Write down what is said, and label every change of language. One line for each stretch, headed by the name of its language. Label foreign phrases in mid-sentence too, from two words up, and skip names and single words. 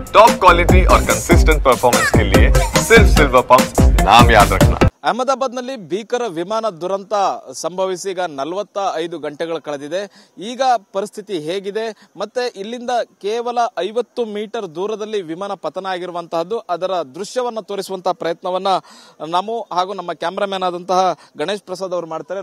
English: top quality
Hindi: और
English: consistent performance
Hindi: के लिए सिर्फ सिल्वर पंप नाम याद रखना।
Kannada: ಅಹಮದಾಬಾದ್ನಲ್ಲಿ ಭೀಕರ ವಿಮಾನ ದುರಂತ ಸಂಭವಿಸಿ ಈಗ 45 ಗಂಟೆಗಳು ಕಳೆದಿದೆ. ಈಗ ಪರಿಸ್ಥಿತಿ ಹೇಗಿದೆ ಮತ್ತೆ ಇಲ್ಲಿಂದ ಕೇವಲ 50 ಮೀಟರ್ ದೂರದಲ್ಲಿ ವಿಮಾನ ಪತನ ಆಗಿರುವಂತಹದ್ದು, ಅದರ ದೃಶ್ಯವನ್ನು ತೋರಿಸುವಂತಹ ಪ್ರಯತ್ನವನ್ನ ನಾವು ಹಾಗೂ ನಮ್ಮ ಕ್ಯಾಮರಾಮನ್ ಆದಂತಹ ಗಣೇಶ್ ಪ್ರಸಾದ್ ಅವರು ಮಾಡ್ತಾರೆ.